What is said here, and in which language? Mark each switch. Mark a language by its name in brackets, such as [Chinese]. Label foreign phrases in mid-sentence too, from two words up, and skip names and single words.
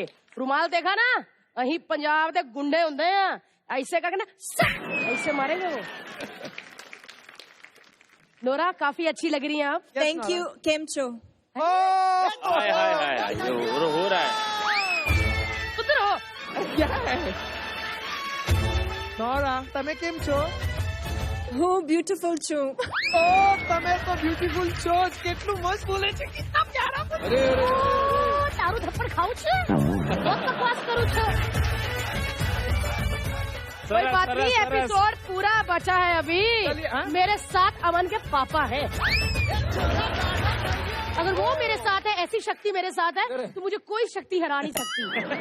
[Hindi] रुमाल देखा ना, [Punjabi] ਅਹੀਂ ਪੰਜਾਬ ਦੇ ਗੁੰਡੇ ਹੁੰਦੇ ਆ, [Hindi] ऐसे करके ना ऐसे मारेंगे वो। नोरा काफी अच्छी लग रही हैं आप। [English] Thank you. केमचो। [Hindi] हाय हाय हाय, ये हो रहा है। उधर हो। क्या है नोरा, [Gujarati] તમે કેમ છો? હું બ્યુટીફુલ છું। ઓ તમે તો બ્યુટીફુલ છો। કેટલું મસ્ત બોલે છે, [Hindi] कितना प्यारा बोले। [Gujarati] તારું થપ્પડ ખાવું છે, [Hindi] बहुत बकवास करूं છું। कोई बात नहीं, एपिसोड पूरा बचा है अभी। मेरे साथ अमन के पापा है, अगर वो मेरे साथ है, ऐसी शक्ति मेरे साथ है तो मुझे कोई शक्ति हरा नहीं सकती।